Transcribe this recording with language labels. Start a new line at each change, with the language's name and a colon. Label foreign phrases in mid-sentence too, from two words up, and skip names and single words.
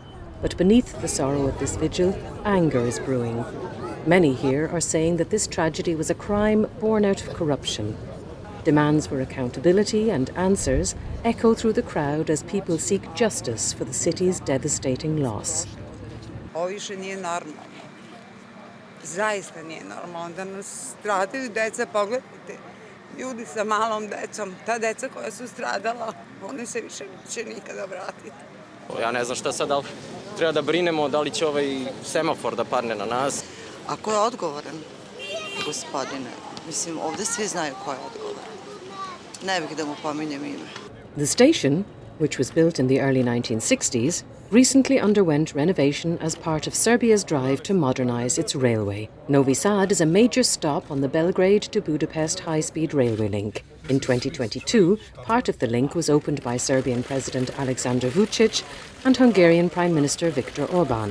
English: But beneath the sorrow at this vigil, anger is brewing. Many here are saying that this tragedy was a crime born out of corruption. Demands for accountability and answers echo through the crowd as people seek justice for the city's devastating loss.
Serbian: Ovo više nije normalno. Zaista nije normalno da nas stradaju deca, pogledajte. Ljudi sa malom decom, ta deca koja su stradala, oni se više neće nikada vratiti. Ja ne znam šta sad, da li treba da brinemo, da li će ovaj semafor da padne na nas. A ko je odgovoran, gospodine? Mislim, ovdje svi znaju ko je odgovoran. Ne bih da mu pominjem ime.
English: The station, which was built in the early 1960s, recently underwent renovation as part of Serbia's drive to modernise its railway. Novi Sad is a major stop on the Belgrade to Budapest high-speed railway link. In 2022, part of the link was opened by Serbian President Aleksandar Vučić and Hungarian Prime Minister Viktor Orban.